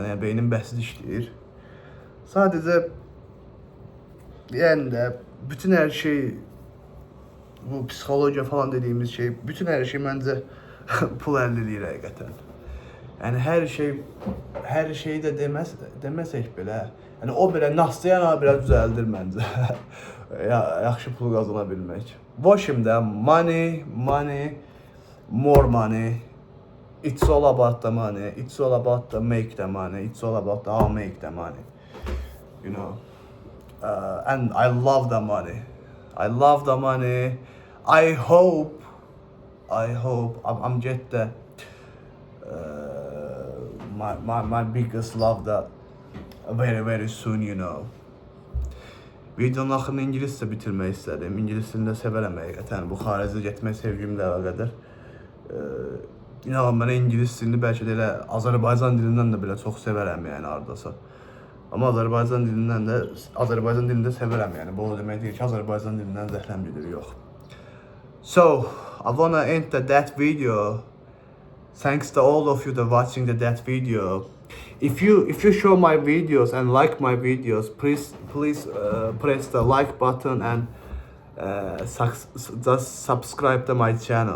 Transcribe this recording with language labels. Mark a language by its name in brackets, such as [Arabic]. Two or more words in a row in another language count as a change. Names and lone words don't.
[Azerbaijani] Yəni beynim bəsit işləyir. Sadəcə yəni də bütün hər şey, bu psixologiya falan dediyimiz şey, bütün hər şey məncə pul əldə edir həqiqətən. Yəni hər şeyi də deməsək belə, yəni o belə nasıyan belə düzəldir məncə. Yaxşı pul qazana bilmək. [English] Başımda money, more money. It's all about the money. It's all about the make the money. It's all about the how make the money. You know. And I love the money. I love the money. I hope I'm get the my biggest love that very soon, you know. [Azerbaijani] Videonun axırını ingiliscə bitirmək istədim. İngilis dilində sevərəm həqiqətən. Bu xaricə getmək sevgimlə əlaqədar. İnanın mənə ingilis dilini bəlkə də elə Azərbaycan dilindən də belə çox sevərəm, yəni hardasa. Amma Azərbaycan dilində sevərəm, yəni. Bu o demək deyil ki, Azərbaycan dilindən zəhləm gedir, yox. [English] So, I wanna end that video. Thanks to all of you that watching that video. If you show my videos and like my videos, please press the like button and just subscribe to my channel.